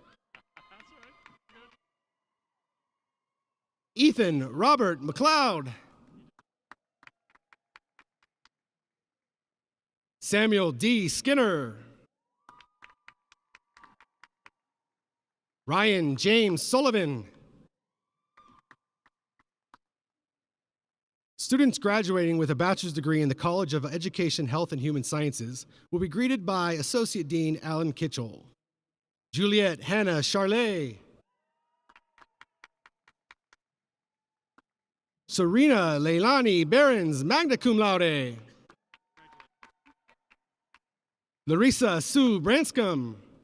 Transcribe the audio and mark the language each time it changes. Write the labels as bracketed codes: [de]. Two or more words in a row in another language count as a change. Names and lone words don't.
[en] Ethan Robert McLeod. Samuel D. Skinner. Ryan James Sullivan. Students graduating with a bachelor's degree in the College of Education, Health, and Human Sciences will be greeted by Associate Dean Alan Kitchell. Juliette Hannah Charlet. Serena Leilani Behrens, [la] magna cum laude. [en] Larissa Sue Branscombe.